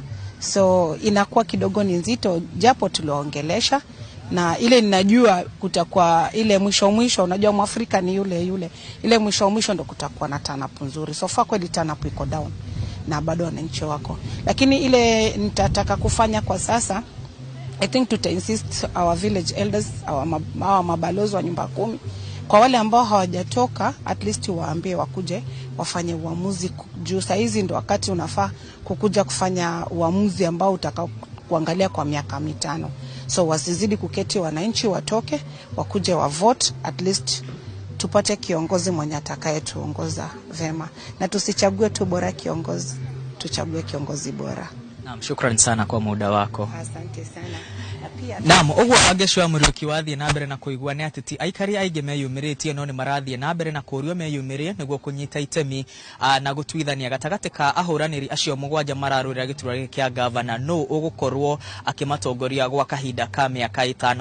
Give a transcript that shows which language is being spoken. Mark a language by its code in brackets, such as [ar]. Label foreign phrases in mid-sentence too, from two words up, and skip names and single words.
[sw] So inakuwa kidogo ni nzito japo tuliongelesha, na ile ninajua kutakuwa ile mwisho unajua Mwafrika ni yule ile mwisho ndo kutakuwa na turnout nzuri. [en] So far [sw] kweli turnout iko down na bado wananchi wako, lakini ile nitataka kufanya kwa sasa, [en] I think to insist our village elders, our [sw] mabalozi wa nyumba 10, kwa wale ambao hawajatoka [en] at least [sw] waambie wakuje wafanye uamuzi juu saa hizi ndo wakati unafaa kukuja kufanya uamuzi ambao utakao kuangalia kwa miaka 5. So wasizidi kuketi, wananchi watoke wakuje wa vote, [en] at least [sw] tupate kiongozi mwenye atakayetuongoza vema, na tusichague tu bora kiongozi, tuchague kiongozi bora. Naam, shukrani sana kwa muda wako. Asante sana. Naam, [ki] ogwo ageshwa muruki wathie na mbere na kuigwa ni atiti aikari aige meyumiritie no ni marathie na mbere na kurio meyumirie niguo kunyita itemi na gutwithania gatagati ka ahuraniri acio mugwanja mararurira giturwa kia governor no ugukorwo akimatongoria gwa kahinda ka miaka 5.